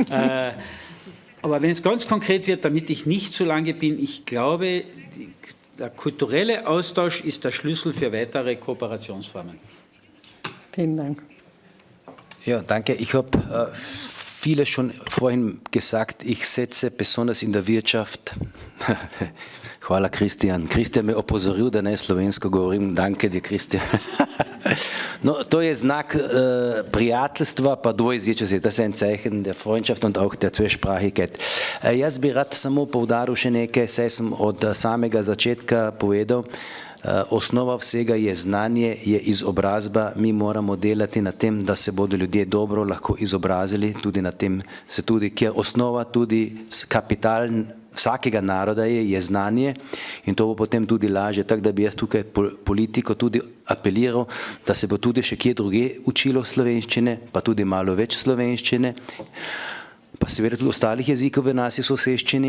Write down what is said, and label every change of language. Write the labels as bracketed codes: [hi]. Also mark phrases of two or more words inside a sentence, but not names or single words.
[de] Aber wenn es ganz konkret wird, damit ich nicht zu lange bin, ich glaube, der kulturelle Austausch ist der Schlüssel für weitere Kooperationsformen. Vielen Dank. Ja, danke. Ich habe viele schon vorhin gesagt, ich setze besonders in der Wirtschaft, [sl] hvala Kristjan, Kristjan me opozoril, da ne slovensko govorim, danke ti Kristjan. No, to je znak prijateljstva, pa dvojezičnosti, to je en [de] zeichen der Freundschaft und auch der Zweisprachigkeit. [sl] Jaz bi rad samo poudaril še nekaj, saj sem od samega začetka povedal, osnova vsega je znanje, je izobrazba, mi moramo delati na tem, da se bodo ljudje dobro lahko izobrazili, tudi na tem se tudi, ker osnova tudi kapital vsakega naroda je znanje in to bo potem tudi lažje, tako da bi jaz tukaj politiko tudi apeliral, da se bo tudi še kje druge učilo slovenščine, pa tudi malo več slovenščine, pa seveda tudi ostalih jezikov v naši soseščini.